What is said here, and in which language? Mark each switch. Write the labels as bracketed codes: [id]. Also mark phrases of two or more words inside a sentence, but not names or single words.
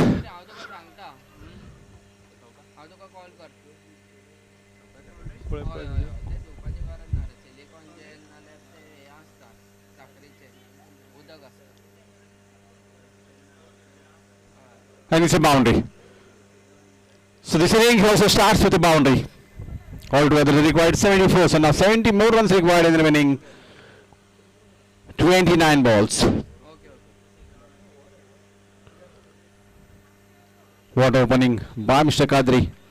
[kok] हांव तुका सांगता हांव तुका कॉल करता हय हय ते धुवपाची गरज ना रे [en] silicone gel [kok] नाल्यार ते हे आसता साखरेचे उदक आसता [en] And it's a boundary. So this inning also starts with a boundary. Altogether they required 74, so now 70 more runs required in the remaining 29 balls. What opening by Mr. Kadri.